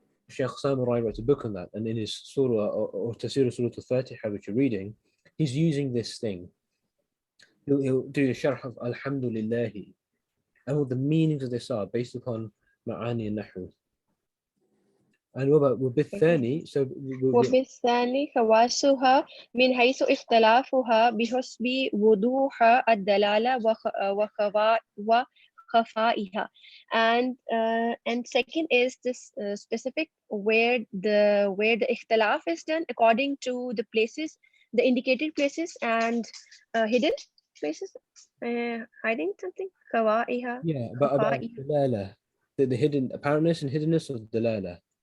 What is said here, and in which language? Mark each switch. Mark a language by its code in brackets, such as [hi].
[en] Shaykh Samurai wrote a book on that, and in his surah or Tafsir Surah Al-Fatiha, which you're reading, he's using this thing. He'll do the sharh of Alhamdulillahi, and what the meanings of this are based upon Ma'ani and Nahu. And what about وبالثاني? So [ar] وبالثاني خواصها من حيث اختلافها بحسب وضوح الدلالة وخفائها. [en] And second is this specific where the اختلاف is done according to the places, the indicated places and hidden places, hiding something. [ar] خفائها. [en] yeah, about dalala, the hidden apparentness and hiddenness of dalala.